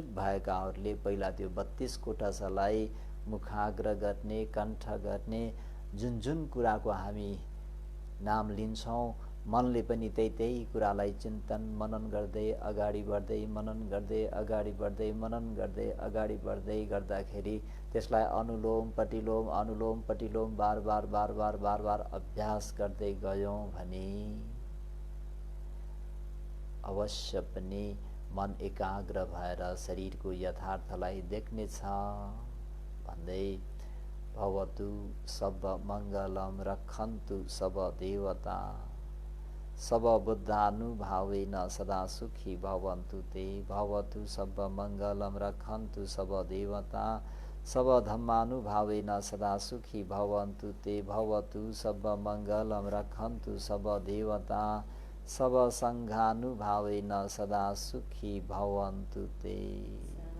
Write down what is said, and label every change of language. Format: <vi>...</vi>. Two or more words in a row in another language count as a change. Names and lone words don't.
<ne>भएकाहरूले पहिला त्यो 32 कोठासालाई मुखाग्र गर्ने, कण्ठ गर्ने, जुन जुन कुराको हामी नाम लिन्छौँ, मनले पनि त्यही कुरालाई चिन्तन मनन गर्दै अगाडि बढ्दै, मनन गर्दै अगाडि बढ्दै, मनन गर्दै अगाडि बढ्दै गर्दाखेरि त्यसलाई अनुलोम पटिलोम बार बार अभ्यास गर्दै गयौँ भने अवश्य पनि मन एकाग्र भएर शरीरको यथार्थलाई देख्नेछ भन्दै</ne> <pi>भवतु सब मङ्गलम रक्षन्तु सब देवता सब बुद्धानुभावेन सदा सुखी भवन्तु ते भवतु सब मङ्गलम रक्षन्तु सब देवता सब धम्मानुभावेन सदा सुखी भवन्तु ते भवतु सब मङ्गलम रक्षन्तु सब देवता सब सङ्घानुभावेन सदा सुखी भवन्तु ते।</pi>